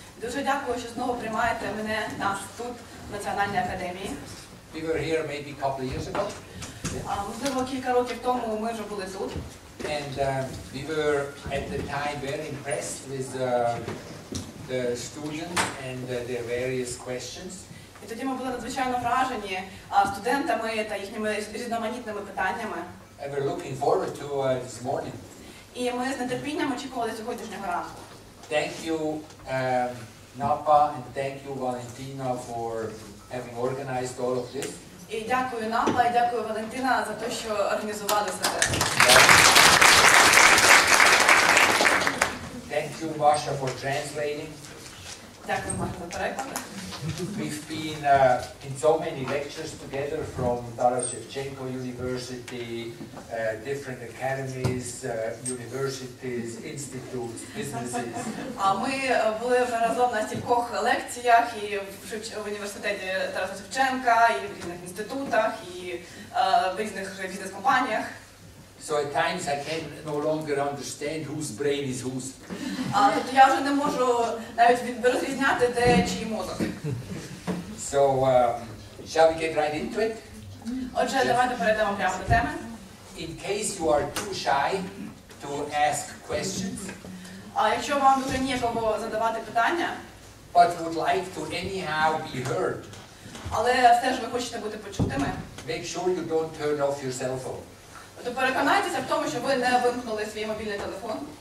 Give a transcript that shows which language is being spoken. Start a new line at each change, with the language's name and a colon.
Ukrainian: Дуже дякую, що знову приймаєте нас тут, в Національній академії.
English: We were here maybe a couple of years ago.
Ukrainian: Можливо, кілька років тому ми вже були тут.
English: And we were at the time very impressed with the students and their various questions.
Ukrainian: І тоді ми були надзвичайно вражені студентами та їхніми різноманітними питаннями.
English: And we're looking forward to this morning.
Ukrainian: І ми з нетерпінням очікували сьогоднішнього ранку.
English: Thank you, Napa, and thank you, Valentina, for having organized all of this.
Ukrainian: І дякую Напа, і дякую Валентина за те, що організували це.
English: Thank you, Masha, for translating.
Ukrainian: Дякую, Маша, за переклад.
English: We've been in so many lectures together from Taras Shevchenko University, different academies, universities, institutes, businesses.
Ukrainian: Ми були вже разом на стількох лекціях і в університеті Тараса Шевченка, і в різних інститутах, і в різних бізнес-компаніях.
English: So at times I can no longer understand whose brain is whose.
Ukrainian: Тобто я вже не можу навіть розрізняти, де чий мозок.
English: So shall we get right into it?
Ukrainian: Отже, давайте перейдемо прямо до теми.
English: In case you are too shy to ask questions,
Ukrainian: якщо вам дуже ніяково задавати питання,
English: but would like to anyhow be heard,
Ukrainian: але все ж ви хочете бути почутими,
English: make sure you don't turn off your cell phone.
Ukrainian: То переконайтеся в тому, що ви не вимкнули свій мобільний телефон.